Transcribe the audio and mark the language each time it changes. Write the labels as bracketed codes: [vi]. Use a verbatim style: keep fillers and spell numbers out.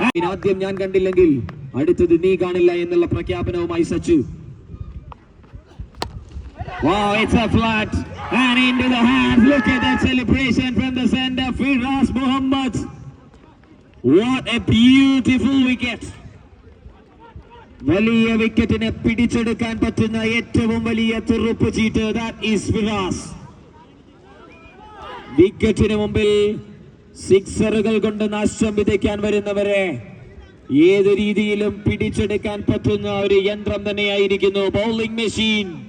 [ml] ആദ്യം ഞാൻ കണ്ടില്ലെങ്കിൽ അടുത്തത് നീ കാണില്ല എന്നുള്ള പ്രഖ്യാപനവുമായി Sachu. [en] Wow, it's a flat and into the hands. Look at that celebration from the center, Firas Mohammed. What a beautiful wicket. [ml] വലിയ വിക്കറ്റിനെ പിടിച്ചെടുക്കാൻ പറ്റുന്ന ഏറ്റവും വലിയ തുറുപ്പ് ചീട്ട്. [en] That is Firas. [ml] വിക്കറ്റിന് മുമ്പിൽ സിക്സറുകൾ കൊണ്ട് നാശം വിതയ്ക്കാൻ വരുന്നവരെ ഏത് രീതിയിലും പിടിച്ചെടുക്കാൻ പറ്റുന്ന ഒരു യന്ത്രം തന്നെയായിരിക്കുന്നു ബൗളിംഗ് മെഷീൻ.